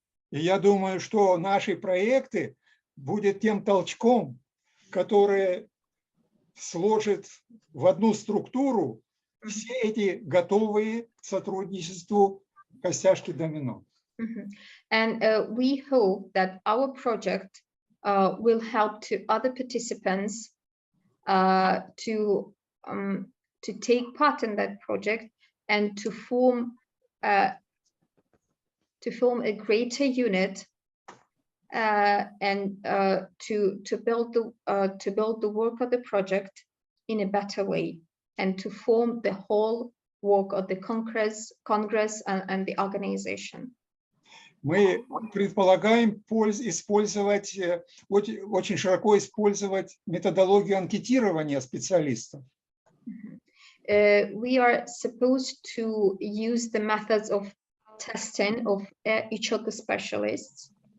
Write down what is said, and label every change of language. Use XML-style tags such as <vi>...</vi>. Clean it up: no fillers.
<ru>И я думаю, что наши проекты будет тем толчком, который сложит в одну структуру все эти готовые к сотрудничеству костяшки домино.</ru> <en>And we hope that our project will help to other participants to take part in that project and to form a greater unit and to build the work of the project in a better way, and to form the whole work of the Congress and the organization.</en> <ru>мы предполагаем использовать, очень широко использовать методологию анкетирования специалистов.</ru> <en>We are supposed to use the methods of testing of each of the specialists.</en>